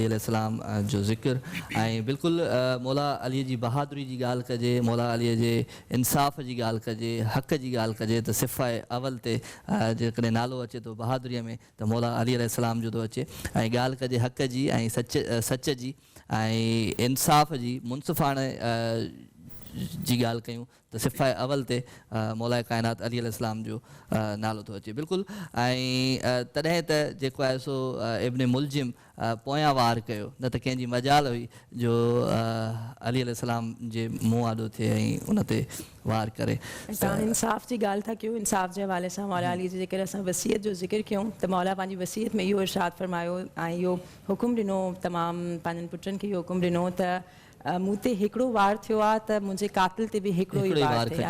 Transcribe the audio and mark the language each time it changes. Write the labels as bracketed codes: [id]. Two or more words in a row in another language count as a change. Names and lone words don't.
[ar] علیہ السلام [sd] جو ذکر بالکل مولا علی جی بہادری جی گال کجے, مولا علی جے انصاف جی گال کجے, حق جی گال کجے تو صفہ اول تے جے نالو اچے تو بہادری میں تو مولا علی [ar] علیہ السلام [sd] جو تو اچے گال کجے حق جی سچ جی انصاف جی منصفانہ جی گال کیوں تو صفہ اول تے مولا کائنات علی [ar] علیہ السلام [sd] جو نالو تو اچے. بالکل تڏहिं त जेको आहे सो ابن ملجم पोयां वार कयो न त कंहिंजी मजाल हुई जो अली अलैहिस्सलाम जे मुंहुं आॾो थिए ऐं उन ते वार करे. इंसाफ़ जी ॻाल्हि था कयूं, इंसाफ़ जे हवाले सां मौला अली जे जेकर असां वसीयत जो ज़िक्र कयूं त मौला पंहिंजी वसीयत में इहो इरशाद फरमायो ऐं इहो हुकुम ॾिनो तमामु पंहिंजनि पुटनि खे इहो हुकुम ॾिनो त मूं ते हिकिड़ो वार थियो आहे त मुंहिंजे कातिल ते बि हिकिड़ो ई वार थिए.